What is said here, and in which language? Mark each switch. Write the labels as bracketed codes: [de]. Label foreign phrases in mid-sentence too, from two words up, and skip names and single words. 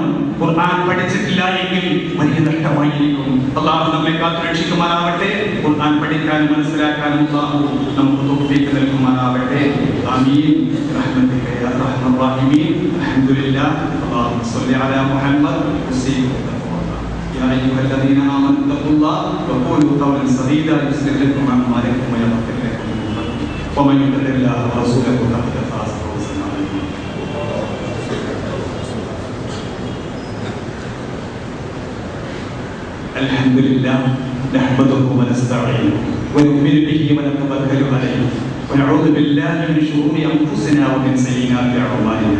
[ml] ഖുർആൻ പഠിച്ചിട്ടില്ല എങ്കിൽ വലിയ നഷ്ടമായിരിക്കും. അല്ലാഹു നമ്മെ കാത്തുരക്ഷിക്കുമാറാവട്ടെ. ഖുർആൻ പഠിക്കാനും മനസ്സിലാക്കാനും അല്ലാഹു നമുക്ക് തൗഫീഖ് നൽകുമാറാവട്ടെ. [ar] آمين رحمتك يا أرحم الراحمين. الحمد لله اللهم صل على محمد يا أيها الذين آمنوا اتقوا الله وقولوا قولا سديدا يصلح لكم أعمالكم ويغفر لكم ذنوبكم ومن يطع الله ورسوله فقد فاز فوزا عظيما. الحمد لله نحمده ونستعينه ونؤمن به ونتوكل عليه ونعوذ بالله من شرور أنفسنا ومن سيئات أعمالنا.